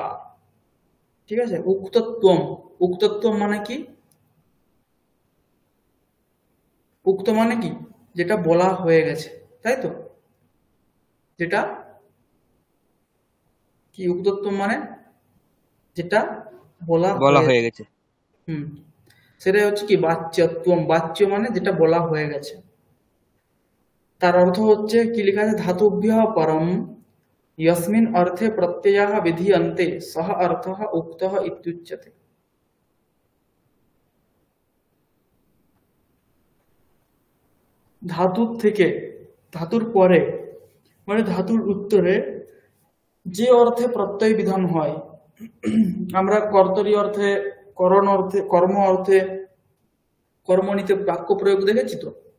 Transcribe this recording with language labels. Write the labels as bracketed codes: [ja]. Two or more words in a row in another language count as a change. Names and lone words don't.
[bn] ঠিক আছে, উক্তত্বম, উক্তত্বম মানে কি, উক্ত মানে কি যেটা বলা হয়ে গেছে, তাই তো, যেটা কি উক্তত্বম মানে যেটা বলা বলা হয়ে, হয়ে গেছে। হুম, সেটাই হচ্ছে কি বাচ্যত্বম, বাচ্য মানে যেটা বলা হয়ে গেছে। তার অর্থ হচ্ছে কি লেখা আছে, [sa] ধাতুভ্যঃ পরম यस्मिन् अर्थे प्रत्ययः विधीयन्ते सः अर्थः उक्तः इत्युच्यते। [bn] ধাতুর থেকে, ধাতুর পরে মানে ধাতুর উত্তরে যে অর্থে প্রত্যয় বিধান হয়, আমরা কর্তরি অর্থে, করণ অর্থে, কর্ম অর্থে, কর্মণীতে বাক্য প্রয়োগ দেখেছি তো।